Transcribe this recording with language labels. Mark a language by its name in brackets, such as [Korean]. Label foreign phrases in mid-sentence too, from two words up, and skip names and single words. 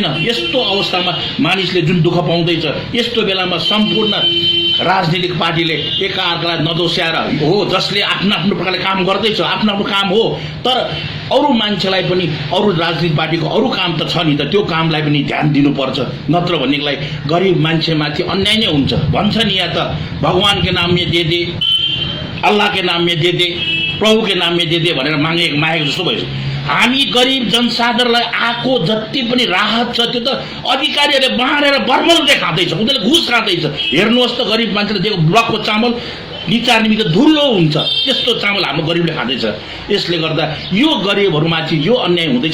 [Nepali] यस्तो अवस्थामा मानिसले जुन दुःख पाउँदैछ, यस्तो बेलामा सम्पूर्ण राजनीतिक पार्टीले एकाअर्कालाई नदोस्याएर हो, जसले आफ्नो आफ्नो प्रकारले काम गर्दैछ, आफ्नो आफ्नो काम हो, तर अरू मान्छेलाई पनि अरू राजनीतिक पार्टीको अरू काम त छ नि त, त्यो कामलाई पनि ध्यान दिनुपर्छ। नत्र भनेदेखिलाई गरिब मान्छेमाथि अन्याय नै हुन्छ। भन्छ नि यहाँ त [Hindi] भगवान के नाम में दे दे, अल्लाह के नाम में दे दे, प्रभु के नाम में दे दे [Nepali] भनेर मागेको जस्तो भयो। हामी गरिब जनसाधारणलाई आएको जति पनि राहत छ त्यो त अधिकारीहरूले बाँडेर बर्मलले खाँदैछ, उनीहरूले घुस खाँदैछ। हेर्नुहोस् त गरिब मान्छेले दिएको ब्लकको चामल निचार निमित्त धुलो हुन्छ, त्यस्तो चामल हाम्रो गरिबले खाँदैछ। यसले गर्दा यो गरिबहरूमाथि यो अन्याय हुँदैछ।